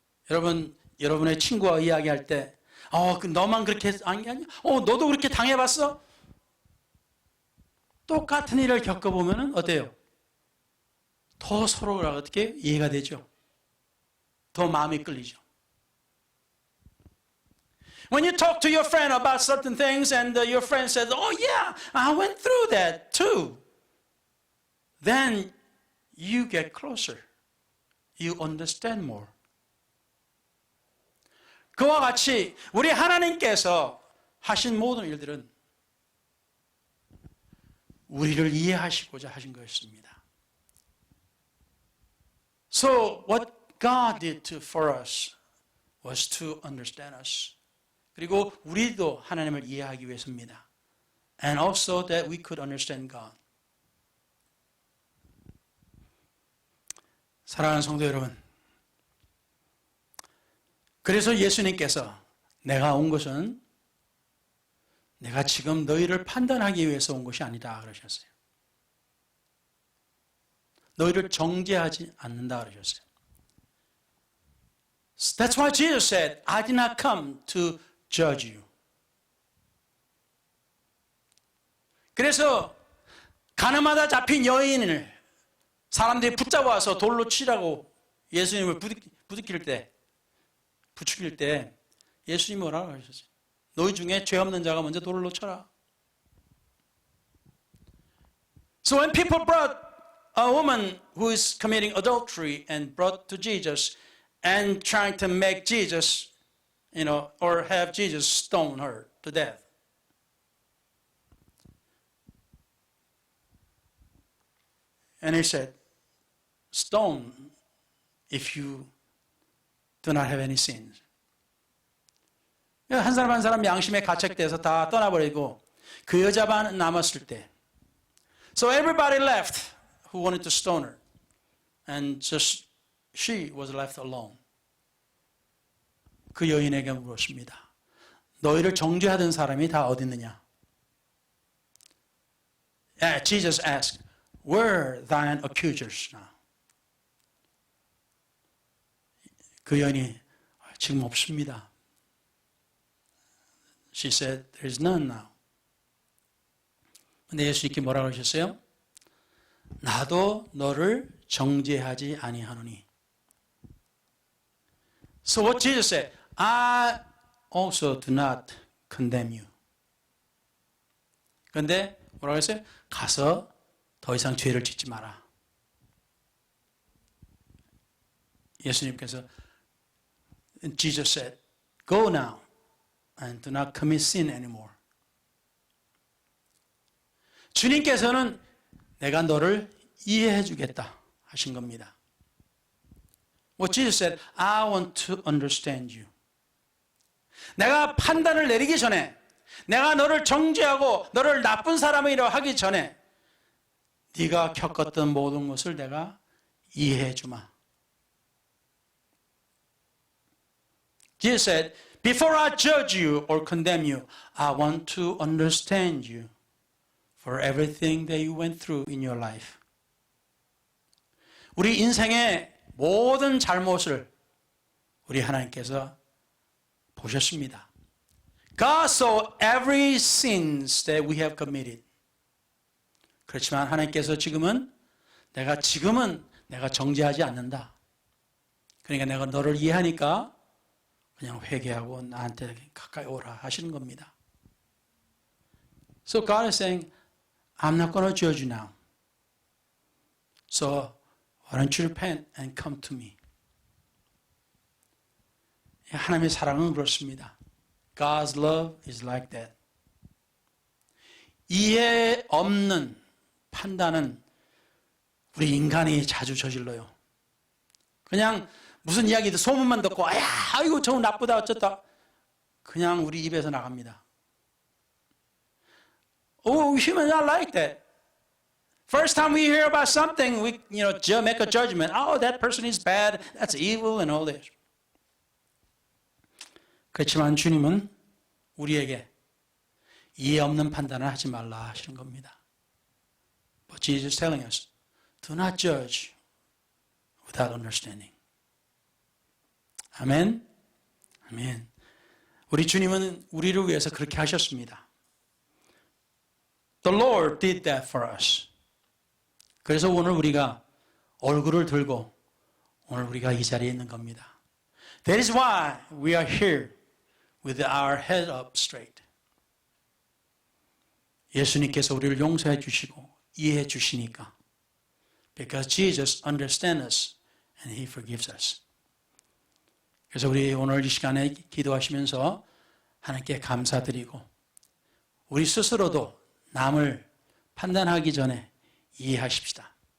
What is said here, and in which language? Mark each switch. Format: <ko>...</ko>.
<ko>여러분의 친구와 이야기할 때, 너만 그렇게 아니야? 너도 그렇게 당해봤어? 똑같은 일을 겪어보면 어때요? 더 서로가 어떻게 이해가 되죠? 더 마음이 끌리죠.</ko> <en>When you talk to your friend about certain things and your friend says, "Oh yeah, I went through that too." Then you get closer. You understand more.</en> <ko>그와 같이 우리 하나님께서 하신 모든 일들은 우리를 이해하시고자 하신 것입니다.</ko> <en>So what God did for us was to understand us.</en> <ko>그리고 우리도 하나님을 이해하기 위해서입니다.</ko> <en>And also that we could understand God.</en> <ko>사랑하는 성도 여러분, 그래서 예수님께서 내가 온 것은 내가 지금 너희를 판단하기 위해서 온 것이 아니다 그러셨어요. 너희를 정죄하지 않는다 그러셨어요.</ko> <en>That's why Jesus said, I did not come to judge you.</en> <ko>그래서 가늠하다 잡힌 여인을 사람들이 붙잡아서 돌로 치라고 예수님을 부추길 때 예수님이 뭐라고 하셨어요? 너희 중에 죄 없는 자가 먼저 돌로 쳐라.</ko> <en>So when people brought a woman who is committing adultery and brought to Jesus and trying to make Jesus, or have Jesus stone her to death. And he said, stone if you do not have any sins.</en> <ko>한 사람 한 사람 양심에 가책돼서 다 떠나버리고 그 여자만 남았을 때,</ko> <en>so everybody left who wanted to stone her, and just she was left alone.</en> <ko>그 여인에게 물었습니다. 너희를 정죄하던 사람이 다 어디 있느냐?</ko> <en>Jesus asked, where are thine accusers now?</en> <ko>그 여인이 지금 없습니다.</ko> <en>She said, there is none now.</en> <ko>근데 예수님께 뭐라고 하셨어요? 나도 너를 정죄하지 아니하노니.</ko> <en>So what Jesus said, I also do not condemn you.</en> <ko>그런데 뭐라고 했어요? 가서 더 이상 죄를 짓지 마라.</ko> <en>예수님께서 Jesus said, go now and do not commit sin anymore.</en> <ko>주님께서는 내가 너를 이해해 주겠다 하신 겁니다.</ko> <en>What Jesus said, I want to understand you.</en> <ko>내가 판단을 내리기 전에, 내가 너를 정죄하고 너를 나쁜 사람이라고 하기 전에 네가 겪었던 모든 것을 내가 이해해 주마.</ko> <en>Jesus said, before I judge you or condemn you, I want to understand you for everything that you went through in your life.</en> <ko>우리 인생의 모든 잘못을 우리 하나님께서 보셨습니다.</ko> <en>God saw every sins that we have committed.</en> <ko>그렇지만 하나님께서 지금은 내가 정죄하지 않는다. 그러니까 내가 너를 이해하니까 그냥 회개하고 나한테 가까이 오라 하시는 겁니다.</ko> <en>So God is saying, I'm not going to judge you now. So why don't you repent and come to me?</en> <ko>하나님의 사랑은 그렇습니다.</ko> <en>God's love is like that.</en> <ko>이해 없는 판단은 우리 인간이 자주 저질러요. 그냥 무슨 이야기도 소문만 듣고 아이고 저거 나쁘다 어쩌다 그냥 우리 입에서 나갑니다.</ko> <en>Oh, humans are like that. First time we hear about something, we make a judgment. Oh, that person is bad. That's evil and all this.</en> <ko>그렇지만 주님은 우리에게 이해 없는 판단을 하지 말라 하시는 겁니다.</ko> <en>But Jesus is telling us, do not judge without understanding.</en> <ko>아멘. 아멘. 우리 주님은 우리를 위해서 그렇게 하셨습니다.</ko> <en>The Lord did that for us.</en> <ko>그래서 오늘 우리가 얼굴을 들고 오늘 우리가 이 자리에 있는 겁니다.</ko> <en>That is why we are here with our head up straight.</en> <ko>예수님께서 우리를 용서해 주시고 이해해 주시니까.</ko> <en>Because Jesus understands us and He forgives us.</en> <ko>그래서 우리 오늘 이 시간에 기도하시면서 하나님께 감사드리고 우리 스스로도 남을 판단하기 전에 이해하십시다.</ko>